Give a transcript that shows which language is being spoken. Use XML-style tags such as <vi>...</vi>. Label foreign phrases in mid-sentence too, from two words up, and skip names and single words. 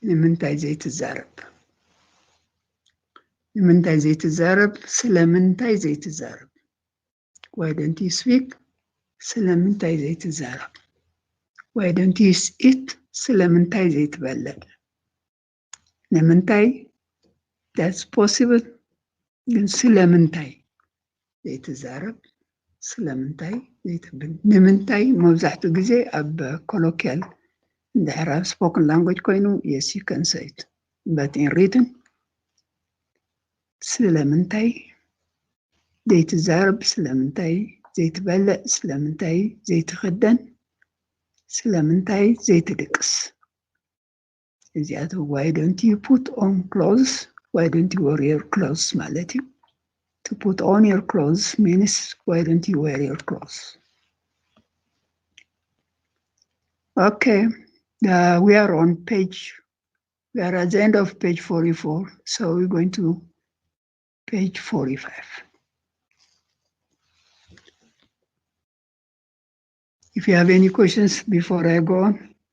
<ti>ንምንታይ ዘይትዛረብ ንምንታይ ዘይትዛረብ ስለምንታይ ዘይትዛረብ</ti> <en>why don't you speak</en> <ti>ስለምንታይ ዘይትዛረብ</ti> <en>why don't you eat</en> <ti>ስለምንታይ ዘይትበልዕ ንምንታይ</ti> <en>that's possible</en> <ti>ግን ስለምንታይ ዘይትዛረብ ስለምንታይ ዘይትብል ንምንታይ መብዛሕትኡ ግዜ ኣብ ኮሎኪያል እንድሕር ኣብ</ti> <en>spoken language</en> <ti>ኮይኑ</ti> <en>yes you can say it but in written</en> <ti>ስለምንታይ ዘይትዛረብ ስለምንታይ ዘይትበልዕ ስለምንታይ ዘይትኽደን ስለምንታይ ዘይትድቅስ እዚኣቶ</ti> <en>why don't you put on clothes why don't you wear your clothes</en> <ti>ማለት እዩ</ti> <en>to put on your clothes means why don't you wear your clothes okay we are on page we are at the end of page 44 so we're going to page 45 if you have any questions before I go on</en>